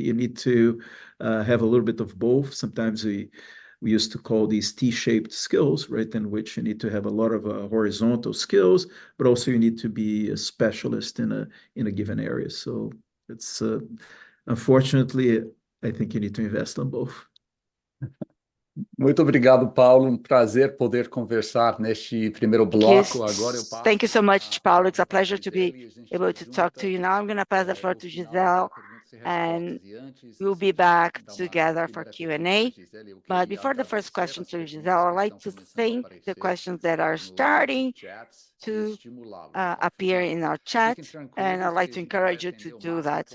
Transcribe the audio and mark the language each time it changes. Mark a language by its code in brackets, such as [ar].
[en] You need to have a little bit of both. Sometimes we used to call these T-shaped skills, right? In which you need to have a lot of horizontal skills, but also you need to be a specialist in a given area. So it's unfortunately, I think you need to invest on both. [pt] Muito obrigado, Paulo. Um prazer poder conversar neste primeiro bloco. Agora eu passo. [en] Thank you so much, Paulo. It's a pleasure to be able to talk to you now. I'm going to pass the floor to Gisele, and we'll be back together for Q&A. But before the first question to Gisele, I'd like to thank the questions that are starting to appear in our chat, and I'd like to encourage you to do that.